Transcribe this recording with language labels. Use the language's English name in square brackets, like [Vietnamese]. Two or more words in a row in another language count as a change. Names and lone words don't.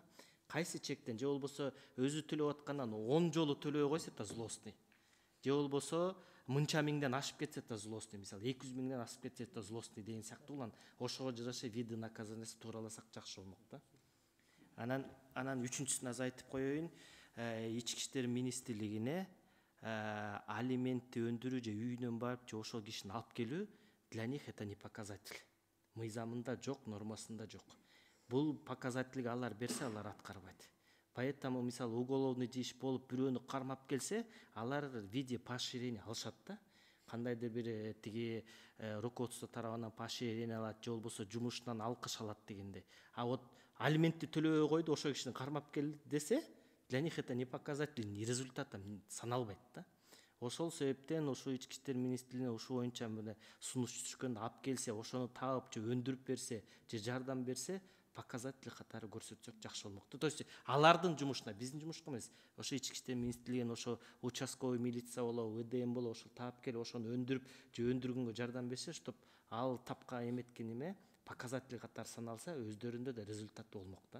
[Kyrgyz] Кайсы чектен же болбосо өзү төлөп аткандан 10 жолу төлөбөй койсо да злостный, же болбосо мынча миңден ашып кетсе да злостный, мисалы 200 000ден ашып кетсе да злостный деген сыяктуу улан ошого жараша [Russian] виды наказаниясы [Kyrgyz] туураласак жакшы болмок да. Анан үчүнчүсүн аз айтып коеюн, ички иштер министрлигине алиментти өндүрүү же үйүнөн барып же ошол кишини алып келүү [Russian] для них это не показатель. [Kyrgyz] Мыйзамында жок, нормасында жок. Бул показательге алар берсе, алар аткарбайт. Поэтому мисалы уголовный иш болуп бирөөнү кармап келсе, алар [Russian] в виде поощрения [Kyrgyz] алышат да. Кандайдыр бир тиги руководство тарабынан поощрение алат, же болбосо жумушунан алкыш алат дегенде. А вот алиментти төлөбөй койду, ошол кишини кармап кел десе, [Russian] для них это не показатель, [Kyrgyz] результат саналбайт да. Ошол себептен ошо ички иштер министрлигине ушул боюнча сунуш түшкөндө алып келсе, ошону таап же өндүрүп берсе, же жардам берсе, показатель катары көрсөтсөк жакшы болмок. [Russian] То есть [Kyrgyz] алардын жумушуна, биздин жумушка эмес, ошо ички иштер министрлигинин ошо участковый милиция болобу, ВДМ болобу, ошол таап келип ошону өндүрүп же өндүргөнгө жардам берсе, чтоб ал тапка эметкен эме показатель катары саналса, өздөрүндө да результат болмок да.